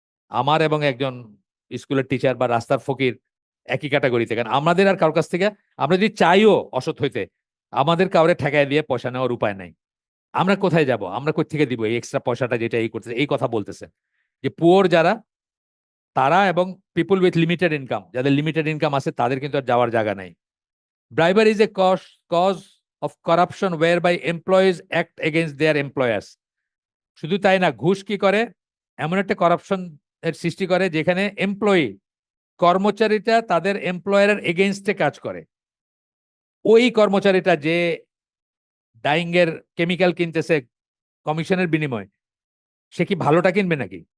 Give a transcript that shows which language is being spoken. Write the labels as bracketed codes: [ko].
[bn] আমার এবং একজন স্কুলের টিচার বা রাস্তার ফকির একই ক্যাটাগরিতে, কারণ আমাদের আর কারোর কাছ থেকে আমরা যদি চাইও অসৎ হইতে, আমাদের কাউরে ঠেকায় দিয়ে পয়সা নেওয়ার উপায় নাই। আমরা কোথায় যাব, আমরা কোথা থেকে দিব এই এক্সট্রা পয়সাটা যেটা এই করতেছে, এই কথা বলতেছে যে পুয়ার যারা তারা এবং পিপুল উইথ লিমিটেড ইনকাম, যাদের লিমিটেড ইনকাম আছে তাদের কিন্তু আর যাওয়ার জায়গা নাই। [en] Bribery is a cause of corruption whereby employees act against their employers. [bn] শুধু তাই না, ঘুষ কি করে, এমন একটা করাপশন এর সৃষ্টি করে যেখানে এমপ্লয়ি কর্মচারীটা তাদের এমপ্লয়ারের এগেইনস্টে কাজ করে। ওই কর্মচারীটা যে ডাইং এর কেমিক্যাল কিনতেছে কমিশনের বিনিময়ে, সে কি ভালোটা কিনবে নাকি?